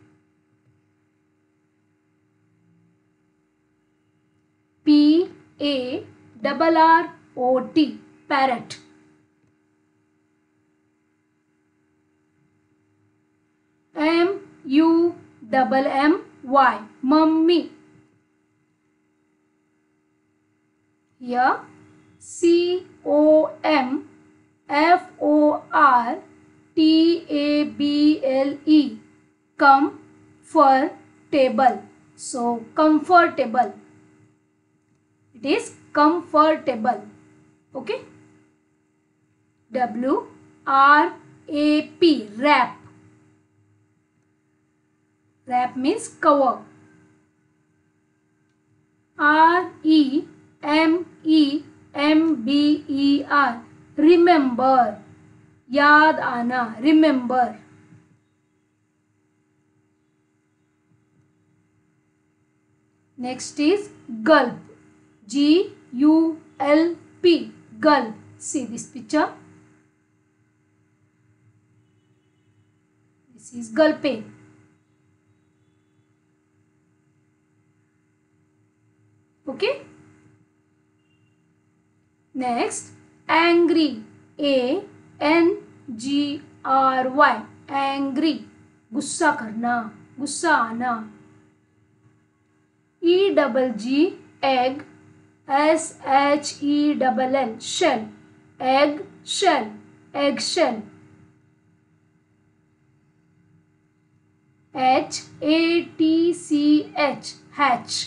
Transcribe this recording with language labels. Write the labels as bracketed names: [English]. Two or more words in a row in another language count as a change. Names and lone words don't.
[English] P-A-R-R-O-T. Parrot. M-U-M-M-Y. Mummy. Here C-O-M F-O-R-T-A-B-L-E. Comfortable. So comfortable. It is comfortable. Okay. W-R-A-P. Wrap. Wrap means cover. R-E-M-E-M-B-E-R. Remember. [Hindi] याद आना. [English] Remember. Next is gulp. G-U-L-P. Gulp. See this picture. This is gulping. Okay. Next, angry. A-N-G-R-Y. Angry. [Hindi] गुस्सा करना, गुस्सा आना. [English] E-double-G. Egg. S-H-E-double-L. Shell. Egg shell. Eggshell. H-A-T-C-H. Hatch.